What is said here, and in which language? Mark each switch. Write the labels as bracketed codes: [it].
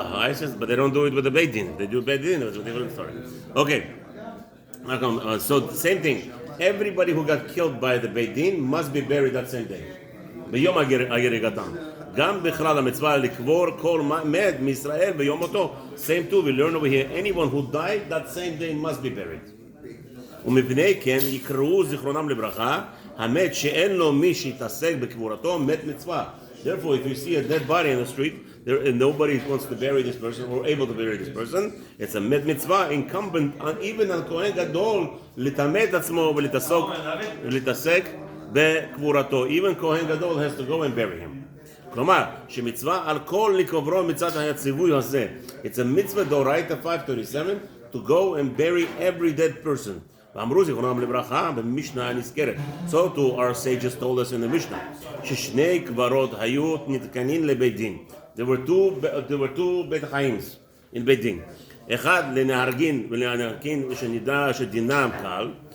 [en] ISIS, but they don't do it with the Beit Din. They do Beit Din, it's a different story. Okay, so same thing. Everybody who got killed by the Beit Din must be buried that same day. [he] ביום הריגתם. גם בכלל המצווה לקבור כל מת מישראל ביום מותו. [en] Same too, we learn over here, anyone who died that same day must be buried. [he] ומפני כן יקראו זיכרונם לברכה, המת שאין לו מי שיתעסק בקבורתו מת מצווה. [en] Therefore, if you see a dead body in the street, and nobody wants to bury this person or able to bury this person, it's a met mitzvah incumbent on even [he] על כהן גדול לטמא עצמו ולהתעסק בקבורתו. [en] Even כהן גדול has to go and bury him. [he] כלומר, שמצווה על כל לקוברו מצד הציווי הזה. [en] It's a mitzvah דאורייתא 537 to go and bury every dead person. [he] ואמרו זיכרונם לברכה במשנה הנזכרת. [en] So too our sages told us in the Mishnah. [he] ששני קברות היו נתקנין לבית דין. [en] There were two בית חייםs in בית דין. [he] אחד לנהרגין ולנהרגין שנדע שדינם קל.